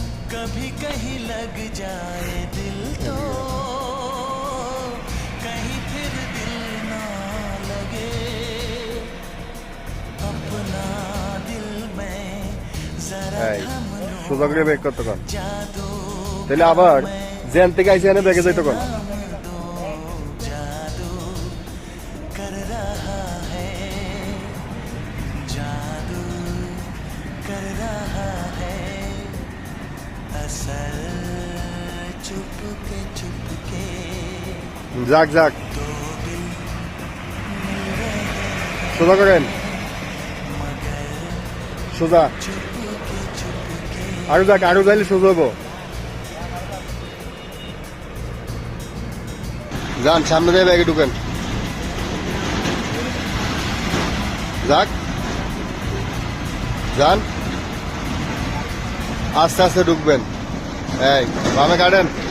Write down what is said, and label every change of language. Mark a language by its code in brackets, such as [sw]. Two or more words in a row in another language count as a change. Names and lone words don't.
[hi] कभी कहीं लग जाए दिल तो कहीं फिर दिल ना लगे अपना दिल में जरा थम लो [bn] সোজা ব্যাগ করতে কন [hi] जादू [bn] তাহলে আবার জেন থেকে আইসি এনে ব্যাগে যাইতো কন [hi] जादू कर रहा है जादू कर रहा है असर चुपके चुपके [bn] যাক যাক [hi] दो दिल मिल रहे [bn] সোজা করেন [hi] मगर [bn] সোজা [hi] चुपके चुपके [bn] আরো যাক আরো যাইলে সোজা হবো যান সামনে দিয়ে ব্যাগে ঢুকেন যাক যান আস্তে আস্তে ঢুকবেন এই বামে কাটেন